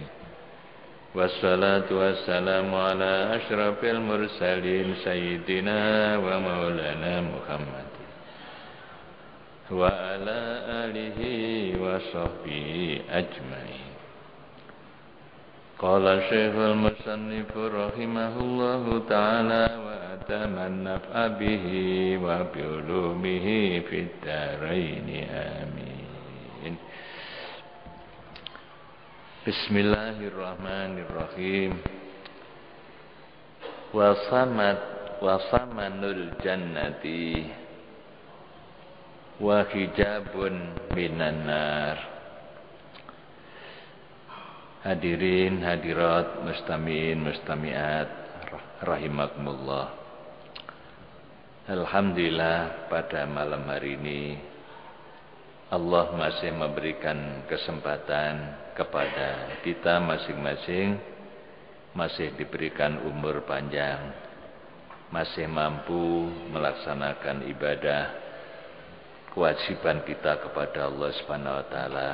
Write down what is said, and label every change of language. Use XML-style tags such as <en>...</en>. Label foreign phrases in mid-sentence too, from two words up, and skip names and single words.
<ar>والصلاة والسلام على أشرف المرسلين سيدنا ومولانا محمد وعلى آله وصحبه أجمعين. قال شيخ المصنف رحمه الله تعالى وأتم النفع به وبعلومه في الدارين آمين. Bismillahirrahmanirrahim. وثمن الجنة وحجاب من النار. حاضرين حاضرات مستمعين مستمعات رحمكم الله.</ar> <id>Alhamdulillah pada malam hari ini Allah masih memberikan kesempatan kepada kita masing-masing, masih diberikan umur panjang, masih mampu melaksanakan ibadah kewajiban kita kepada Allah</id> <ar>سبحانه وتعالى.</ar>